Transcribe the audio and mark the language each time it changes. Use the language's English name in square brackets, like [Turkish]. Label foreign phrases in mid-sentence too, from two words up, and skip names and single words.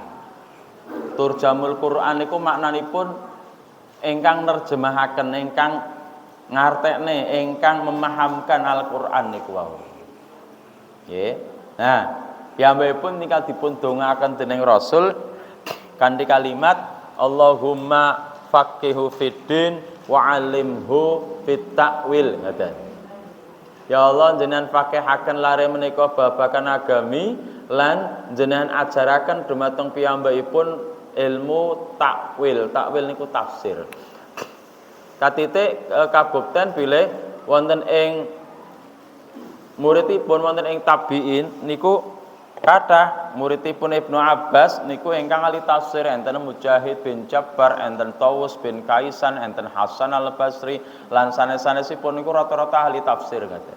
[Javanese] Turjamul Quran niku maknanipun ingkang nerjemahaken, ingkang ngartekne, ingkang memahamkan Al-Qur'an niku wau. Nggih. Nah, piyambakipun nika dipun dongaaken dening Rasul kanthi kalimat [Arabic] اللهم فقهه في الدين وعلمه التأويل [Javanese] ngoten. Ya Allah jenengan faqihaken lare menika babagan agami lan jenengan ajaraken dumateng piyambakipun ilmu takwil. Takwil niku tafsir. Katitik kabukten bilih wonten ing muridipun wonten ing tabiin niku kathah muridipun Ibnu Abbas niku ingkang ahli tafsir, enten Mujahid bin Jabbar, enten Tawus bin Kaisan, enten Hasan al-Basri lan sanes-sanesipun niku rata-rata ahli tafsir ngaten.